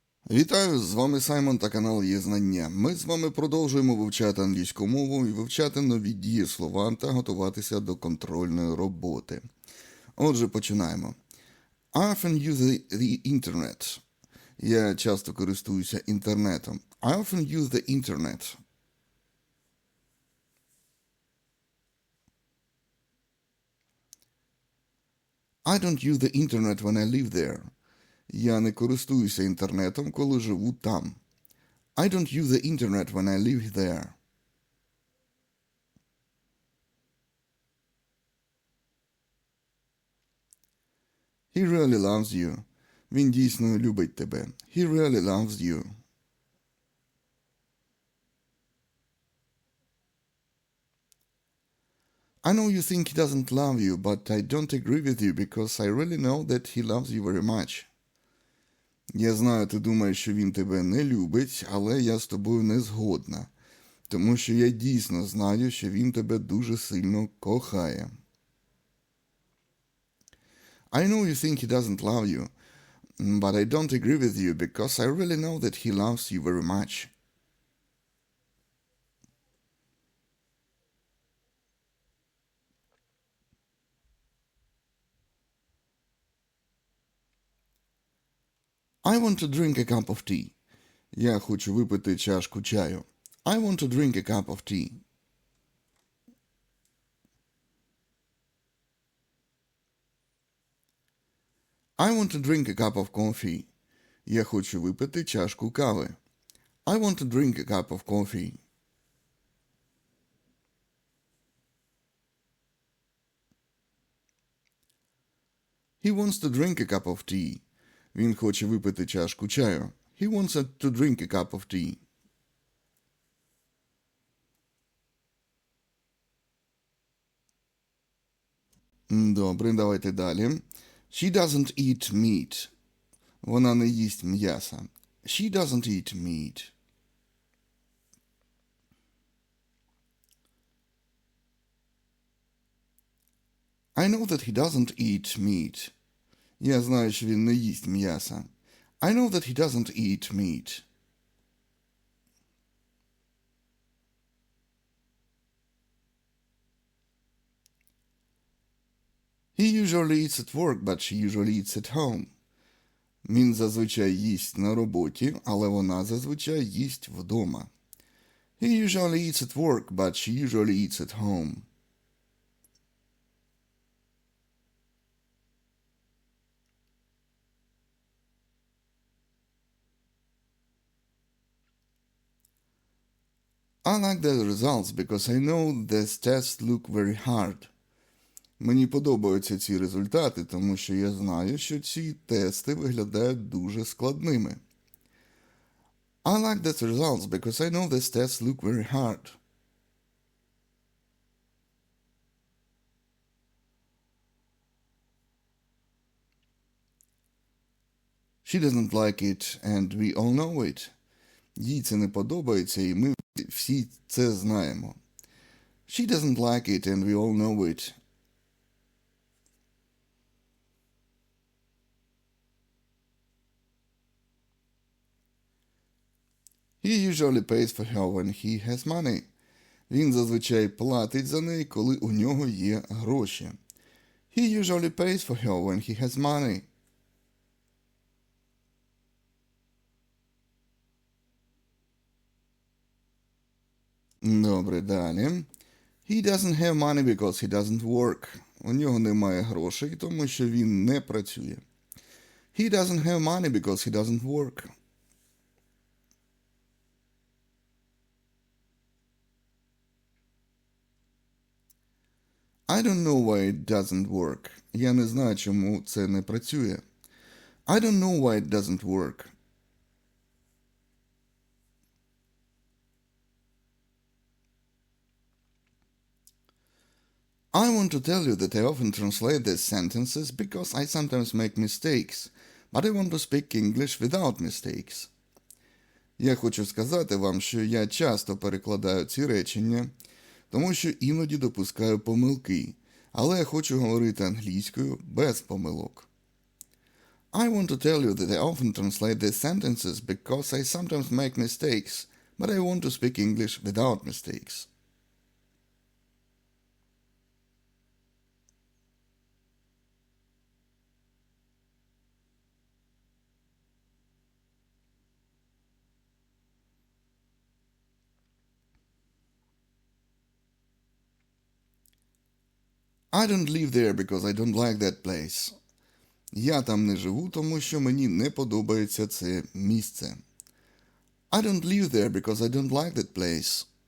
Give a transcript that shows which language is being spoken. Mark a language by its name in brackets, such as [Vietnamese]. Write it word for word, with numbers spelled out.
[Ukrainian] Вітаю, з вами Саймон та канал «Є знання». Ми з вами продовжуємо вивчати англійську мову і вивчати нові дієслова та готуватися до контрольної роботи. Отже, починаємо. [English] I often use the internet. [Ukrainian] Я часто користуюся інтернетом. [English] I often use the internet. I don't use the internet when I live there. [Ukrainian] Я не користуюся інтернетом, коли живу там. [English] I don't use the internet when I live there. He really loves you. [Ukrainian] Він дійсно любить тебе. [English] He really loves you. I know you think he doesn't love you, but I don't agree with you because I really know that he loves you very much. [Ukrainian] Я знаю, ти думаєш, що він тебе не любить, але я з тобою не згодна, тому що я дійсно знаю, що він тебе дуже сильно кохає. [English] I know you think he doesn't love you, but I don't agree with you because I really know that he loves you very much. I want to drink a cup of tea. [Ukrainian] Я хочу випити чашку чаю. [English] I want to drink a cup of tea. I want to drink a cup of coffee. [Ukrainian] Я хочу випити чашку кави. [English] I want to drink a cup of coffee. He wants to drink a cup of tea. [Ukrainian] Він хоче випити чашку чаю. [English] He wants to drink a cup of tea. [Ukrainian] Добре, давайте далі. [English] She doesn't eat meat. [Ukrainian] Вона не їсть м'яса. [English] She doesn't eat meat. I know that he doesn't eat meat. [Ukrainian] Я знаю, що він не їсть м'яса. [English] I know that he doesn't eat meat. He usually eats at work, but she usually eats at home. [Ukrainian] Він зазвичай їсть на роботі, але вона зазвичай їсть вдома. [English] He usually eats at work, but she usually eats at home. I like the results because I know the tests look very hard. [Ukrainian] Мені подобаються ці результати, тому що я знаю, що ці тести виглядають дуже складними. [English] I like the results because I know the tests look very hard. She doesn't like it, and we all know it. [Ukrainian] Їй це не подобається, і ми всі це знаємо. [English] She doesn't like it, and we all know it. He usually pays for her when he has money. [Ukrainian] Він зазвичай платить за неї, коли у нього є гроші. [English] He usually pays for her when he has money. [Ukrainian] Добре, далі. [English] He doesn't have money because he doesn't work. [Ukrainian] У нього немає грошей, тому що він не працює. [English] He doesn't have money because he doesn't work. I don't know why it doesn't work. [Ukrainian] Я не знаю, чому це не працює. [English] I don't know why it doesn't work. I want to tell you that I often translate these sentences because I sometimes make mistakes, but I want to speak English without mistakes. [Ukrainian] Я хочу сказати вам, що я часто перекладаю ці речення, тому що іноді допускаю помилки, але я хочу говорити англійською без помилок. [English] I want to tell you that I often translate these sentences because I sometimes make mistakes, but I want to speak English without mistakes. I don't live there because I don't like that place. [Ukrainian] Я там не живу, тому що мені не подобається це місце. [English] I don't live there because I don't like that place.